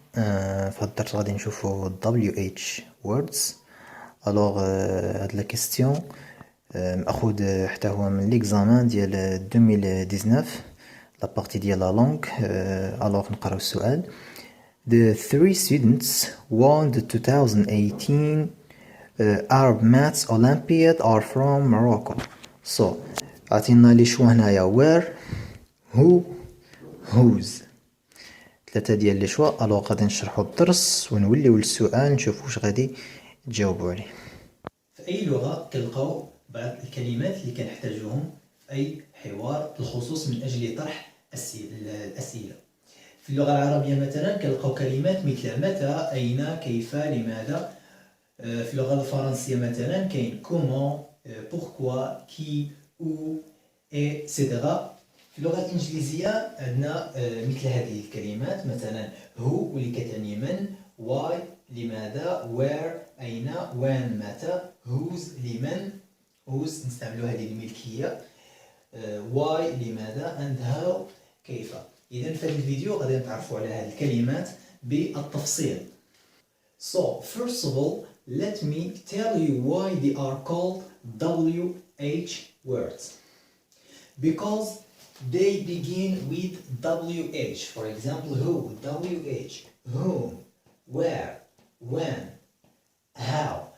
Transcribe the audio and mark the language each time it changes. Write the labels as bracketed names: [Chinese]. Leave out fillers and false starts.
[Arabic] في هاد الدرس غادي نشوفو WH words. الوغ هاد لا كيستيون مأخوذ حتى هو من ليكزامان ديال 2019 لا بارتي ديال لا لونغ. الوغ نقراو السؤال. [English] The three students won the 2018 Arab Maths Olympiad are from Morocco. [Arabic] So عطينا لي شوا هنايا where, who, whose. ثلاثة ديال لي شوا. الوغ غادي نشرحو الدرس ونوليو للسؤال نشوفو واش غادي تجاوبو عليه. في أي لغة كنلقاو بعض الكلمات اللي كنحتاجوهم في أي حوار بالخصوص من أجل طرح الأسئلة. في اللغة العربية مثلا كنلقاو كلمات مثل متى، أين، كيف، لماذا. في اللغة الفرنسية مثلا كاين كومون، بوركوا، كي، او، etc. في اللغة الانجليزية عندنا مثل هذه الكلمات مثلا هو واللي كتعني من، واي لماذا، وير أين، وين متى، whose لمن، whose نستعملوا هذه الملكية، واي لماذا and how كيف. إذا في هذا الفيديو غادي نتعرفوا على هذه الكلمات بالتفصيل. [English] So first of all let me tell you why they are called WH words. Because they begin with WH. For example, who, WH, whom, where, when, how.